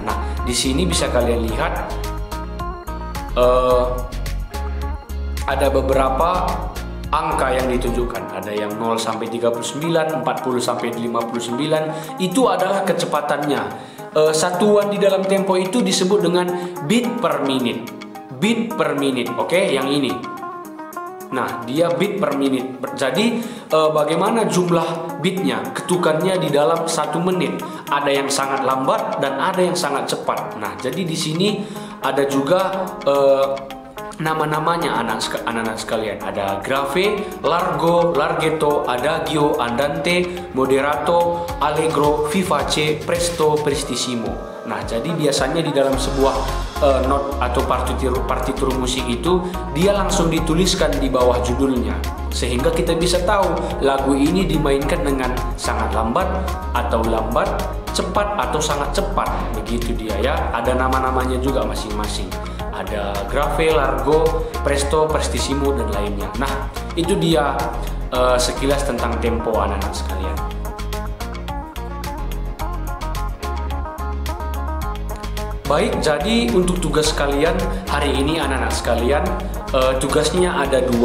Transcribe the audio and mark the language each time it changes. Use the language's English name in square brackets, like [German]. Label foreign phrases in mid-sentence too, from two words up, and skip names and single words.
[Indonesian] Nah, di sini bisa kalian lihat ada beberapa angka yang ditunjukkan. Ada yang 0 sampai 39, 40 sampai 59. Itu adalah kecepatannya. Satuan di dalam tempo itu disebut dengan [English] beat per minute. Beat per minute, [Indonesian] oke? Yang ini. Nah, dia beat per menit. Jadi bagaimana jumlah beatnya, ketukannya di dalam 1 menit. Ada yang sangat lambat dan ada yang sangat cepat. Nah, jadi di sini ada juga nama-namanya anak-anak sekalian. Ada grave, largo, larghetto, adagio, andante, moderato, allegro, vivace, presto, prestissimo. Nah, jadi biasanya di dalam sebuah not atau partitur musik itu dia langsung dituliskan di bawah judulnya, sehingga kita bisa tahu lagu ini dimainkan dengan sangat lambat atau lambat, cepat atau sangat cepat. Begitu dia ya. Ada nama-namanya juga masing-masing. Ada grave, largo, presto, prestissimo dan lainnya. Nah, itu dia sekilas tentang tempo anak-anak sekalian. Baik, jadi untuk tugas kalian hari ini anak-anak sekalian, tugasnya ada 2.